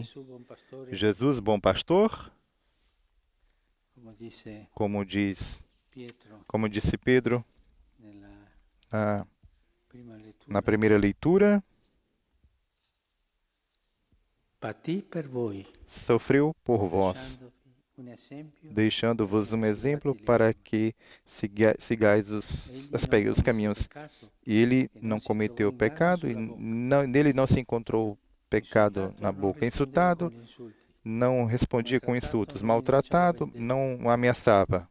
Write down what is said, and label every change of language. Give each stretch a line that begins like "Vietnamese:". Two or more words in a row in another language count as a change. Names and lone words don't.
Italian: Gesù buon pastore,
Portuguese: Jesus, bom pastor,
Italian: come disse
Portuguese: como
Italian: Pietro
Portuguese: disse Pedro
Italian: nella prima lettura,
Portuguese: na primeira leitura,
Italian: patì per voi,
Portuguese: sofreu por vós,
Italian: lasciandovi un esempio
Portuguese: deixando-vos um exemplo para que sigais os caminhos. E ele não cometeu pecado, e nele não se encontrou pecado na boca. Insultado, não respondia com insultos. Maltratado, não ameaçava.